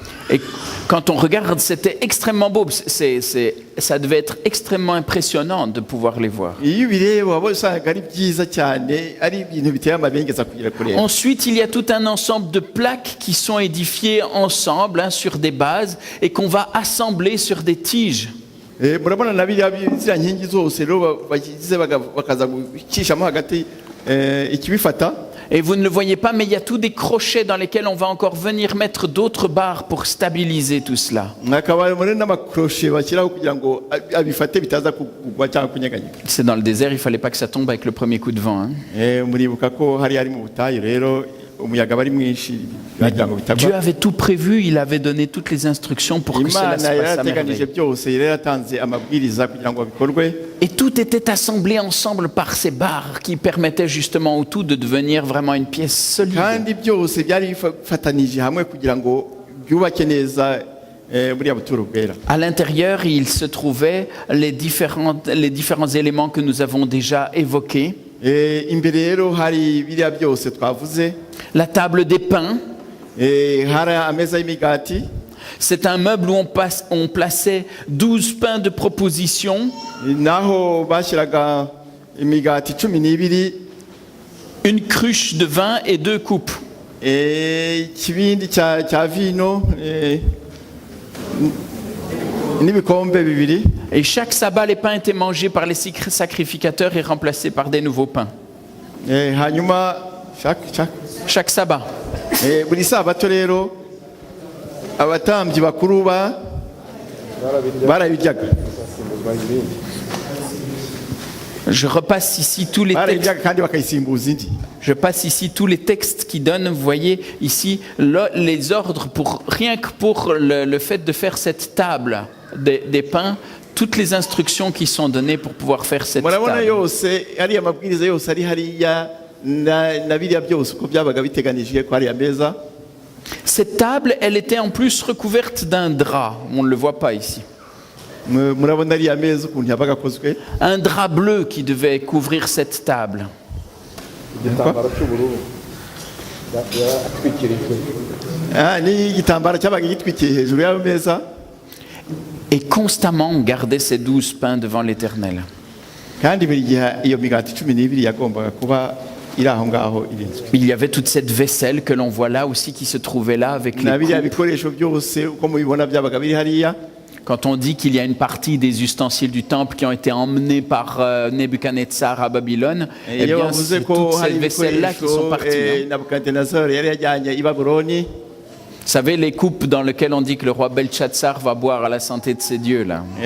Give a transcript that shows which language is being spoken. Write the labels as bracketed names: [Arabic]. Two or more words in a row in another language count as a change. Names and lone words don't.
[French] Et quand on regarde, c'était extrêmement beau. Ça devait être extrêmement impressionnant de pouvoir les voir. [Kinyarwanda] iyo ubireba waba usanga ari byiza cyane ari ibintu biteye amabengeza kugira kureba. [French] Ensuite, il y a tout un ensemble de plaques qui sont édifiées ensemble sur des bases et qu'on va assembler sur des tiges. [Kinyarwanda] Murabona na biriya ziriya nkingi zose rero bagize bakaza gucishamo hagati ikibifata. [French] Et vous ne le voyez pas, mais il y a tous des crochets dans lesquels on va encore venir mettre d'autres barres pour stabiliser tout cela. [Kinyarwanda] Hakaba muri n'amakroshe bashyiraho kugira ngo abifate bitaza kugwa cyangwa kunyeganyega. [French] C'est dans le désert, il fallait pas que ça tombe avec le premier coup de vent. [Kinyarwanda] Muribuka ko hari ari mu butayu rero umuyaga bari mwinshi bagira ngo bitagwa. [French] Dieu avait tout prévu, il avait donné toutes les instructions pour que cela se passe à merveille. [Kinyarwanda] byose rero yatanze amabwiriza kugira ngo bikorwe. [French] Et tout était assemblé ensemble par ces barres qui permettaient justement au tout de devenir vraiment une pièce solide. [Kinyarwanda] Kandi byose byari bifatanije hamwe kugira ngo byubake neza buriya buturo bwera. [French] À l'intérieur, il se trouvaient les différents éléments que nous avons déjà évoqués. [Kinyarwanda] Imbere rero hari biriya byose twavuze. [French] La table des pains. [Kinyarwanda] Hari ameza y'imigati. [French] C'est un meuble où on plaçait 12 pains de proposition. [Kinyarwanda] Naho bashyiraga imigati 12. [French] Une cruche de vin et 2 coupes. [Kinyarwanda] Ikibindi cya vino n'ibikombe 2. [French] Et chaque sabbat, les pains étaient mangés par les sacrificateurs et remplacés par des nouveaux pains. [Kinyarwanda] Hanyuma [French] Chaque sabbat. [Kinyarwanda] buri sabato rero abatambyi bakuru barabiryaga. [French] Je repasse ici tous les textes. [Kinyarwanda] Barabiryaga kandi bakayisimbuza indi. [French] Je passe ici tous les textes qui donnent, vous voyez ici, les ordres rien que pour le fait de faire cette table des pains, toutes les instructions qui sont données pour pouvoir faire cette table. [Kinyarwanda] Murabona yose ari amabwiriza yose ari hariya na biriya byose uko byabaga biteganijwe ko ari ameza. [French] Cette table, elle était en plus recouverte d'un drap. On ne le voit pas ici. [Kinyarwanda] Murabona ari ameza ukuntu yabaga akozwe. [French] Un drap bleu qui devait couvrir cette table. [Kinyarwanda] Ni igitambaro cyabaga gitwikiye hejuru y'ameza. [French] Et constamment, on gardait ces 12 pains devant l'Éternel. [Kinyarwanda] Kandi buri gihe iyo migati 12 yagombaga kuba iri aho ngaho irinzwe. [French] Il y avait toute cette vaisselle que l'on voit là aussi qui se trouvait là avec les [Kinyarwanda] biriya [French] coupes. [Kinyarwanda] bikoresho byose uko mubibona byabaga biri hariya. [French] Quand on dit qu'il y a une partie des ustensiles du temple qui ont été emmenés par Nebuchadnezzar à Babylone, eh bien, c'est toutes ces vaisselles-là qui sont parties. Vous savez, les coupes dans lesquelles on dit que le roi Belshazzar va boire à la santé de ses dieux, là.